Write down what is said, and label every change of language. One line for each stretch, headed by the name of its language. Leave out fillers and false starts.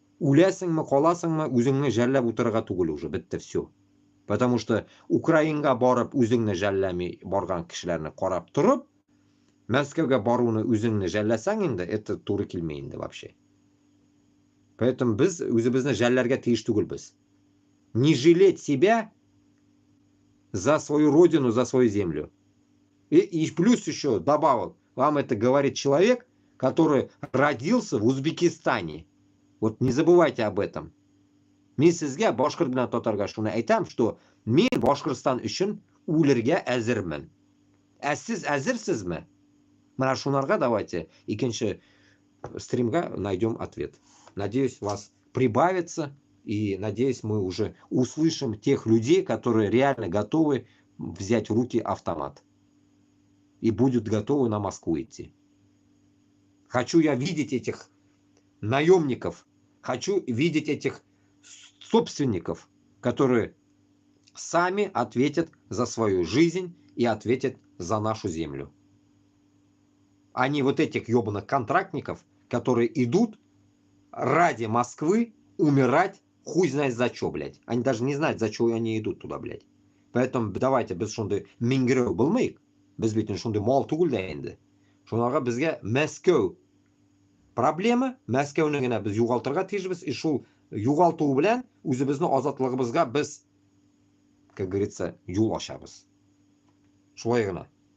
Tatar: Үләсеңме, каласыңмы, үзеңне жәлләп утырырга түгел уже, бетте все. Потому что Украинга барып үзеңне жәлләми барган кешеләрне карап турып, Мәскәүгә баруны үзеңне жәлләсәң инде, это туры килмәй инде вообще. Поэтому без үзебезне жәлләргә тиеш түгелбез.
Russian: Не жалеть себя за свою родину, за свою землю. И плюс еще добавил, вам это говорит человек, который родился в Узбекистане. Вот не забывайте об этом.
Tatar: Мен сезгә, башкорт белән татарга шуны әйтәм,
Russian: что
Tatar: мен Башкортстан өчен үләргә әзермен. Ә сез әзерсезме? Менә шунарга
Russian: давайте
Tatar: икенче стримга
Russian: найдем ответ. Надеюсь, вас прибавится, и надеюсь, мы уже услышим тех людей, которые реально готовы взять в руки автомат и будут готовы на Москву идти. Хочу я видеть этих наемников, хочу видеть этих собственников, которые сами ответят за свою жизнь и ответят за нашу землю. А не вот этих ебаных контрактников, которые идут ради Москвы умирать хуй знает за что, блядь. Они даже не знают, за что они идут туда, блядь. Поэтому давайте
Tatar: без шунды мингреу булмыйк. Без битен шунды мал түгел дә инде. Шунарга безгә Мәскәү проблема, Мәскәүне генә без югалтырга тиешбез, и шул югалту белән үзебезне азатлыгыбызга без,
Russian: как говорится,
Tatar: юл ачабыз. Шулай гына.